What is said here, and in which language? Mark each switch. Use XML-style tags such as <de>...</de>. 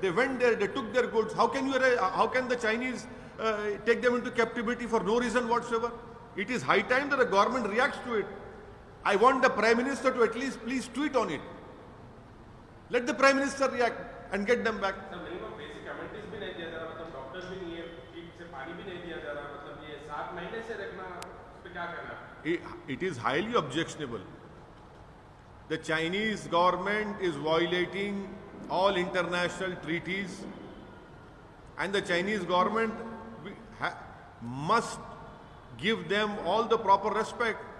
<en>They went there, they took their goods. How can the Chinese take them into captivity for no reason whatsoever? It is high time that the government reacts to it. I want the Prime Minister to at least please tweet on it. Let the Prime Minister react and get them back.</en> <hi>Minimum basic amenities भी नहीं दिया जा रहा, मतलब doctors भी नहीं है, ठीक से पानी भी नहीं दिया जा रहा, मतलब ये 7 महीने से रखना, उस पे क्या करना?</hi> <en>It is highly objectionable. The Chinese government is violating all international treaties, and the Chinese government must give them all the proper respect.</en>